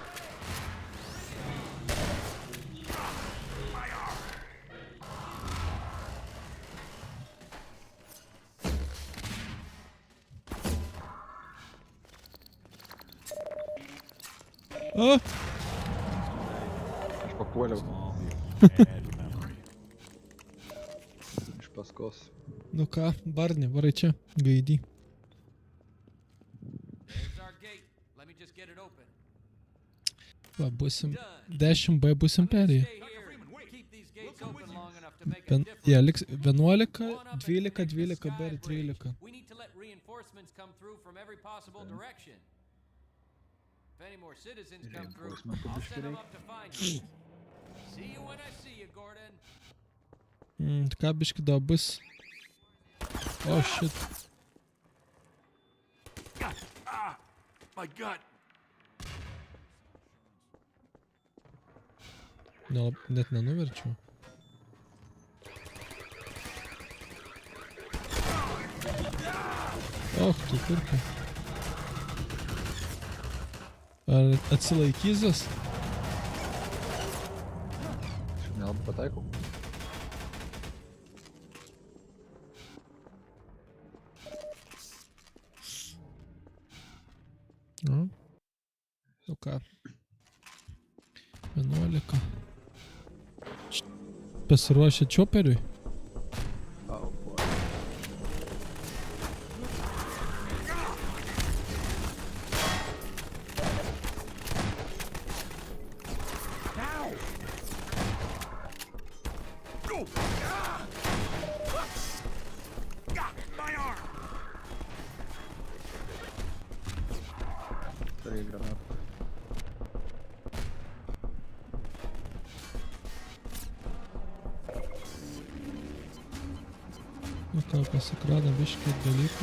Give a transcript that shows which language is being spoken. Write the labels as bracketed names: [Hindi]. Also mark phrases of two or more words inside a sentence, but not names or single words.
[Lithuanian] O! Aš papuoliau. Iš paskos. Nu ką, Barney, varai čia, gaidy. [English] There's our gate. Let me just get it open. [Lithuanian] Va, būsim 10B būsim perėję. [English] Stay here. Keep these gates open long enough to make a [Lithuanian] Jie [English] difference. [Lithuanian] liks 11, 12, 12B ir 13. [English] We need to let reinforcements come through from every possible direction. If any more citizens come through, [Lithuanian] Reinforcement [English] I'll [Lithuanian] biškį [English] send them [Lithuanian] reik. [English] up to find you. See you when I see you, Gordon. [Lithuanian] Ką biški da bus? O, [English] shit. Ah! My gut! [Lithuanian] Net nenuverčiau. Och, tu kurka. Ar atsilaikysas? Aš nelabai pataikau. Nu. Nu ką. 11. Pasiruošę čoperiui? [English] Au, boy. Go! Ah! Ah! My arm! [Lithuanian] Tai granatą. Nu ką, pasikradom biškį dalykų.